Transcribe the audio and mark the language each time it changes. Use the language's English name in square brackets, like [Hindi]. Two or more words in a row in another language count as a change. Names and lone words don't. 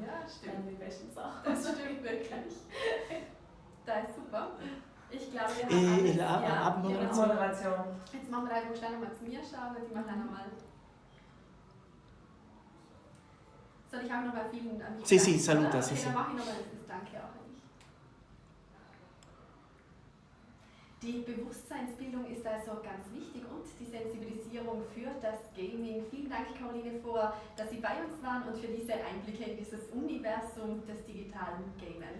[German] Ja, stimmt. Die besten Sachen. Das stimmt wirklich. Das ist super. Ich glaube, wir haben Abmoderation. Jetzt machen wir einfach schnell nochmal zu mir schauen, die machen auch nochmal. Soll ich auch nochmal vielen Dank? [Italian] Sì, saluta, Okay, sì. [German] dann mache ich nochmal das Danke auch an dich. Die Bewusstseinsbildung ist also ganz wichtig und die Sensibilisierung für das Gaming. Vielen Dank, Caroline, dass Sie bei uns waren und für diese Einblicke in dieses Universum des digitalen Gamens.